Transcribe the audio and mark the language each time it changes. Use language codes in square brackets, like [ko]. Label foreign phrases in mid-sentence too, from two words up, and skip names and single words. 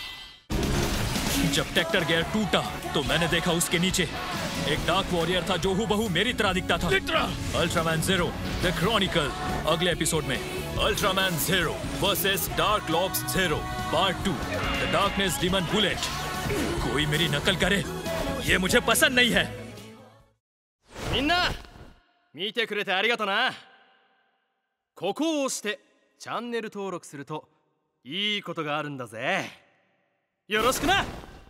[hi] जब टेक्टर गियर टूटा तो मैंने देखा उसके नीचे एक [en] dark warrior [hi] था जो हूबहू मेरी तरह दिखता था। अल्ट्रामैन ज़ीरो द क्रॉनिकल। अगले एपिसोड में अल्ट्रामैन ज़ीरो वर्सेस डार्क लॉब्स ज़ीरो पार्ट 2 द डार्कनेस डीमन बुलेट। कोई मेरी नकल करे, ये मुझे पसंद नहीं है। [ja] みんな見てくれてありがとな。ここを押してチャンネル登録するといいことがあるんだぜ。よろしくな。